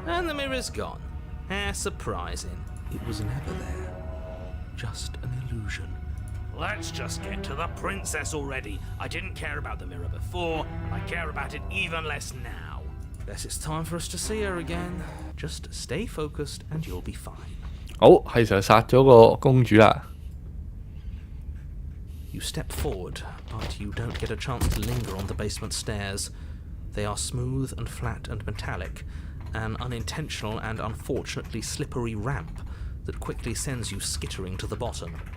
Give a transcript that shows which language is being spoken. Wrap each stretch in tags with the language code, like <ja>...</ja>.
<en>And the mirror's gone. How surprising. It was never there. Just an illusion. Let's just get to the princess already. I didn't care about the mirror before, and I care about it even less now. Guess it's time for us to see her again. Just stay focused and you'll be fine.</en> <yue>好，係時候殺咗個公主啦。</yue> <en>You step forward, but you don't get a chance to linger on the basement stairs. They are smooth and flat and metallic, an unintentional and unfortunately slippery ramp that quickly sends you skittering to the bottom.</en>